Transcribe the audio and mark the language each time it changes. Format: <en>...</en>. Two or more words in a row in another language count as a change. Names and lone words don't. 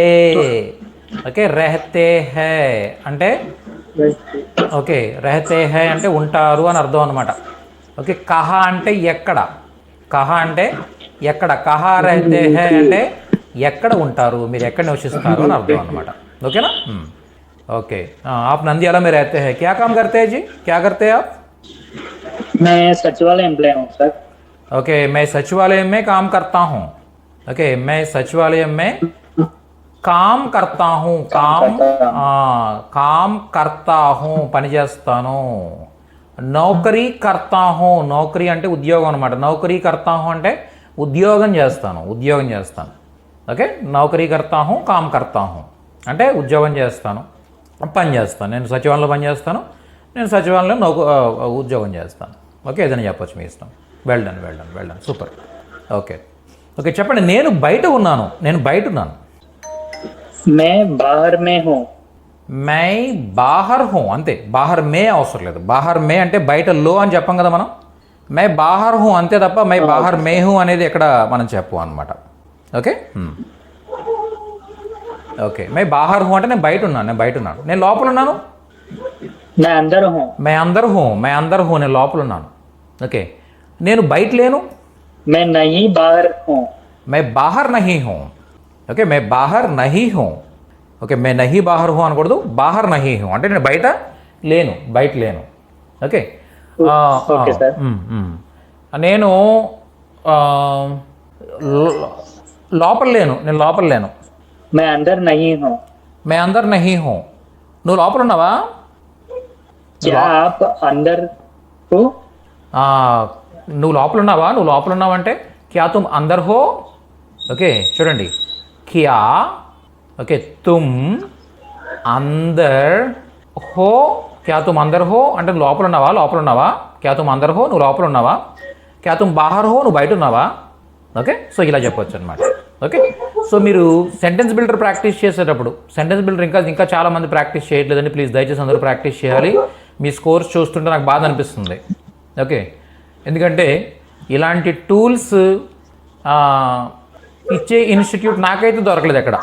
<te>ఓకే</te> <hi>रहते हैं</hi> <te>అంటే ఓకే</te> <hi>रहते हैं</hi> <te>అంటే ఉంటారు అని అర్థం అనమాట. ఓకే కహా అంటే ఎక్కడ. కహా అంటే ఎక్కడ.</te> <hi>कहाँ रहते हैं</hi> <te>అంటే ఎక్కడ ఉంటారు, మీరు ఎక్కడ నివసిస్తారు అని అర్థం అనమాట. ఓకేనా? ఓకే.</te> <hi>आप नंदियाला में रहते हैं. क्या काम करते हैं जी? क्या करते हैं आप? मैं सचिवालय एम्प्लॉय हूँ सर. ओके मैं सचिवालय में काम करता हूँ. ओके मैं सचिवालय में काम करता हूँ. काम करता हूँ</hi> <te>పని చేస్తాను.</te> <hi>नौकरी करता हूँ.</hi> <te>నౌకరీ అంటే ఉద్యోగం అనమాట.</te> <hi>नौकरी करता हूँ</hi> <te>అంటే ఉద్యోగం చేస్తాను. ఉద్యోగం చేస్తాను. ఓకే</te> <hi>नौकरी करता हूँ काम करता हूँ</hi> <te>అంటే ఉద్యోగం చేస్తాను, పని చేస్తాను. నేను సచివాలయంలో పని చేస్తాను. నేను సచివాలయంలో ఉద్యోగం చేస్తాను. ఓకే ఏదైనా చెప్పొచ్చు మీ ఇష్టం.</te> <en>well done well done well done</en> <te>సూపర్. ఓకే ఓకే చెప్పండి. నేను బయట ఉన్నాను. నేను బయట ఉన్నాను.</te> <hi>मैं बाहर में हूँ. मैं बाहर हूँ</hi> <te>అంతే.</te> <hi>बाहर में</hi> <te>అవసరం లేదు.</te> <hi>बाहर में</hi> <te>అంటే బయట లో అని చెప్పం కదా మనం.</te> <hi>मैं बाहर हूँ</hi> <te>అంతే తప్ప</te> <hi>मैं बाहर में हूँ</hi> <te>అనేది ఎక్కడ మనం చెప్పు అనమాట. ఓకే ఓకే</te> <hi>मैं बाहर हूँ</hi> <te>అంటే నేను బయట ఉన్నాను. నేను బయట ఉన్నాను. నేను లోపల ఉన్నాను.</te> <hi>मैं अंदर हूँ. मैं अंदर हूँ. मैं अंदर हूँ</hi> <te>నేను లోపల ఉన్నాను. ఓకే నేను బయట లేను.</te> <hi>मैं नहीं बाहर हूँ. मैं बाहर नहीं हूँ. ఓకే मैं बाहर नहीं हूँ.</hi> <te>ఓకే</te> <hi>मैं नहीं बाहर हूँ</hi> <te>అనకూడదు.</te> <hi>बाहर नहीं हूँ</hi> <te>అంటే నేను బయట లేను, బయట లేను. ఓకే ఓకే సార్. నేను లోపల లేను. నేను లోపల లేను.</te> <hi>मैं अंदर नहीं हूँ. मैं अंदर नहीं हूँ.</hi> <te>నువ్వు లోపల ఉన్నావా?</te> <hi>क्या आप अंदर हो?</hi> <te>నువ్వు లోపల ఉన్నావా? నువ్వు లోపల ఉన్నావంటే</te> <hi>क्या तुम अंदर हो.</hi> <te>ఓకే చూడండి క్యా ఓకే</te> <hi>तुम अंदर हो. क्या तुम अंदर हो</hi> <te>అంటే నువ్వు లోపల ఉన్నావా? లోపల ఉన్నావా?</te> <hi>क्या तुम अंदर हो</hi> <te>నువ్వు లోపల ఉన్నావా?</te> <hi>क्या तुम बाहर हो</hi> <te>నువ్వు బయట ఉన్నావా? ఓకే సో ఇలా చెప్పొచ్చు అనమాట. ఓకే సో మీరు</te> <en>sentence builder practice</en> <te>చేసేటప్పుడు</te> <en>sentence builder</en> <te>ఇంకా చాలామంది ప్రాక్టీస్ చేయట్లేదండి. ప్లీజ్ దయచేసి అందరూ ప్రాక్టీస్ చేయాలి. మీ స్కోర్స్ చూస్తుంటే నాకు బాధ అనిపిస్తుంది. ఓకే ఎందుకంటే ఇలాంటి టూల్స్ ఇచ్చే ఇన్స్టిట్యూట్ నాకైతే దొరకలేదు ఎక్కడ.</te>